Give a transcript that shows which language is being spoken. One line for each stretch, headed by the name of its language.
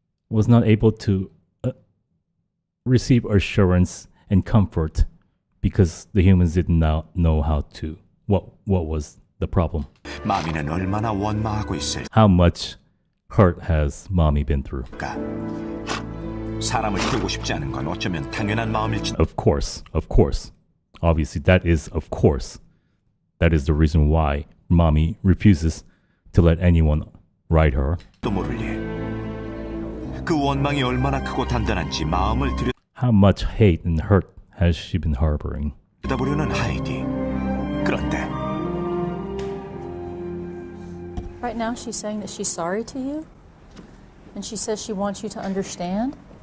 English: Was not able to receive assurance and comfort because the humans did not know how to. What was the problem?
Korean: 마미는 얼마나 원망하고 있을까?
English: How much hurt has mommy been through?
Korean: 사람을 태우고 싶지 않은 건 어쩌면 당연한 마음일지.
English: Of course. Obviously, that is of course. That is the reason why mommy refuses to let anyone ride her.
Korean: 또 모를 일. 그 원망이 얼마나 크고 단단한지 마음을
English: How much hate and hurt has she been harboring?
Korean: 들여다보려는 하이디. 그런데
English: Right now she's saying that she's sorry to you. And she says she wants you to understand.